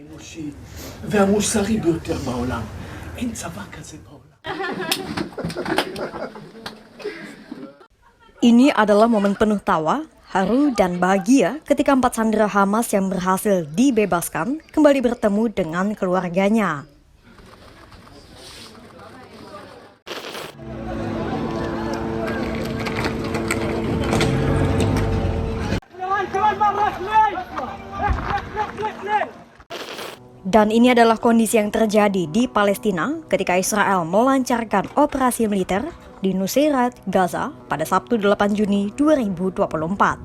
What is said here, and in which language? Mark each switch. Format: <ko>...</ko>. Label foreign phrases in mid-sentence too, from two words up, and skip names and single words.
<he>האנושי והמוסרי ביותר בעולם. אין צבא כזה בעולם.</he> <id>Ini adalah momen penuh tawa, haru, dan bahagia ketika 4 sandera Hamas yang berhasil dibebaskan kembali bertemu dengan keluarganya. Dan ini adalah kondisi yang terjadi di Palestina ketika Israel melancarkan operasi militer di Nusairat, Gaza pada Sabtu 8 Juni 2024.</id>